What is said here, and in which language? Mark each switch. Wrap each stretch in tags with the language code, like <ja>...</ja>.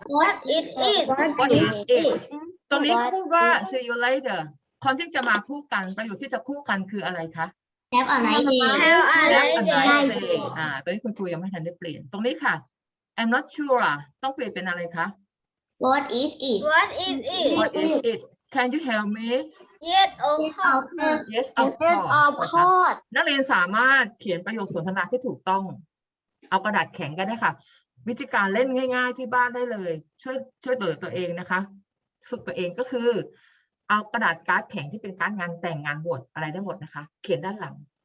<en>What is it What is it</en> <th>ตรงนี้พูดว่า</th> <en>see you later</en> <th>คนที่จะมาคู่กันประโยคที่จะคู่กันคืออะไรคะ</th> <en>Have a nice day Have a nice day</en> <th>ตอนนี้คุณครูยังไม่ทันได้เปลี่ยนตรงนี้ค่ะ</th> <en>I'm not sure</en> <th>ต้องเปลี่ยนเป็นอะไรคะ</th> <en>What is it What is it Can you help me Yes of course Yes of course</en> <th>นักเรียนสามารถเขียนประโยคสนทนาที่ถูกต้องเอากระดาษแข็งกันได้ค่ะวิธีการเล่นง่ายๆที่บ้านได้เลยช่วยตัวเองนะคะฝึกตัวเองก็คือเอากระดาษการ์ดแข็งที่เป็นการ์ดงานแต่งงานบวชอะไรได้หมดนะคะเขียนด้านหลัง</th>